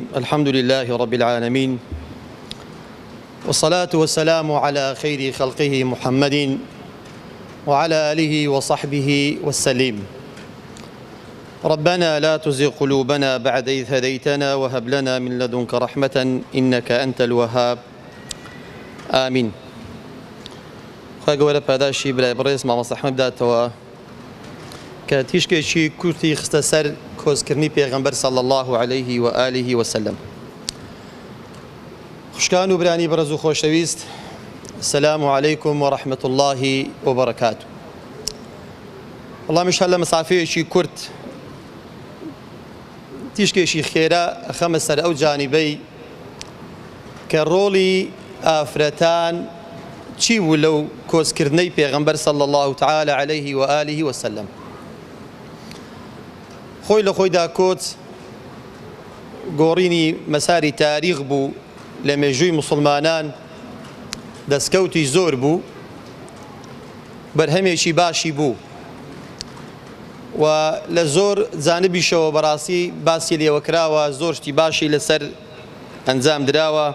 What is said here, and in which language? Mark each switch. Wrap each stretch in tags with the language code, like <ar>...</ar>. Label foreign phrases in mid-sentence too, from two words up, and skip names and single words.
<ar>الحمد لله رب العالمين، والصلاة والسلام على خير خلقه محمد وعلى آله وصحبه والسليم. ربنا لا تزغ قلوبنا بعد إذ هديتنا وهب لنا من لدنك رحمة إنك أنت الوهاب. آمين.</ar> <ckb>خاگەوەرە پاداشی برای بڕێز مامۆستا ئەحمەد بداتەوە کە تیشکێکی کورتی خستە سەر کۆزکردنی پێغەمبەر</ckb> <ar>صلی الله عليه وآله وسلم.</ar> <ckb>خوشکان و برانی بەڕێز و خۆشەویست،</ckb> <ar>السلام عليكم ورحمة الله وبركاته.</ar> <ckb>وەڵامیش هەر لە مەسافەیەکی کورت تیشکێکی خێرا ئەخەمە سەر ئەو جانیبەی کە ڕۆڵی ئافرەتان چی بوو لەو کۆزکردنەی پێغەمبەر</ckb> <ar>صلی الله تعالى عليه وآله وسلم.</ar> <ckb>خۆی لە خۆیدا کۆچ گۆڕینی مەساری تاریخ بوو لە مێژووی موسڵمانان، دەستکەوتی زۆر بوو، بەرهەمێکی باشی بوو و لە زۆر جانبیشەوە بەڕاستی باسی لێوە کراوە، زۆر شتی باشی لەسەر ئەنجام دراوە.</ckb>